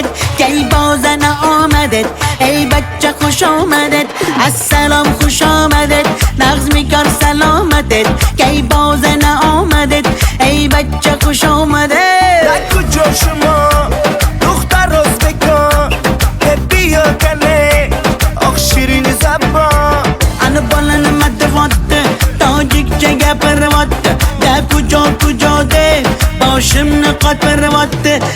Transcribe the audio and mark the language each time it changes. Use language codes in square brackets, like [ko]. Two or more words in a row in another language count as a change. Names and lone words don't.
[fa] کی بازنه آمدید، ای بچه خوش آمدید. السلام خوش آمدید، نغزمی کار سلامتید. کی بازنه آمدید، ای بچه خوش آمدید. در کجا شما دختر ازبکان که بیا کنه آخ شیرین زبان [uz] Ana bolani madavatta, tojikcha gapirvatta. [fa] در کجا کجا [uz] deb boshimni qotirvatta.